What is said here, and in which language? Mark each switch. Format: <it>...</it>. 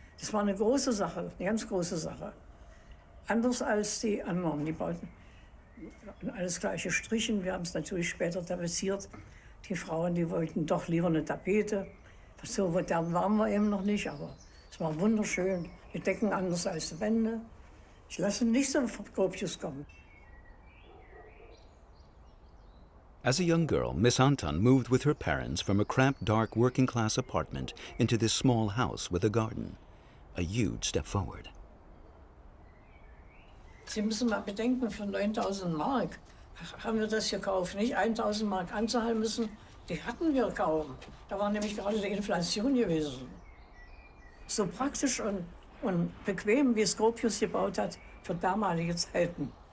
<de>Das war eine große Sache, eine ganz große Sache. Anders als die anderen, die bauten alles gleiche Strichen. Wir haben es natürlich später tapeziert. Die Frauen, die wollten doch lieber eine Tapete. So modern waren wir eben noch nicht, aber es war wunderschön. Die Decken anders als die Wände. Ich lasse nicht so Gropius kommen.</de> <en>As a young girl, Miss Anton moved with her parents from a cramped, dark, working-class apartment into this small house with a garden. A huge step forward.</en> <de>Sie müssen mal bedenken, für 9.000 Mark haben wir das gekauft. Nicht 1.000 Mark anzahlen müssen, die hatten wir kaum. Da war nämlich gerade die Inflation gewesen. So praktisch und bequem, wie es Gropius gebaut hat, für damalige Zeiten.</de>